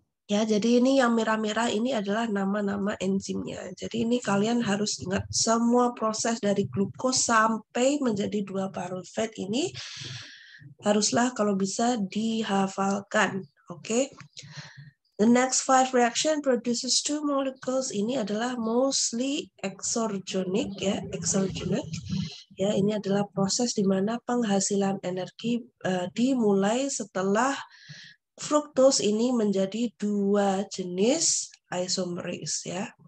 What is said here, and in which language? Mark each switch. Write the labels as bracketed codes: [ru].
[id] Ya, jadi ini yang merah-merah ini adalah nama-nama enzimnya. Jadi ini kalian harus ingat semua proses dari glukos sampai menjadi 2 pyruvate ini haruslah kalau bisa dihafalkan. Oke. [en] The next five reaction produces two molecules. [id] Ini adalah mostly exergonic ya, exergonic. Ya, ini adalah proses di mana penghasilan energi dimulai setelah fruktos ini menjadi dua jenis isomeris ya.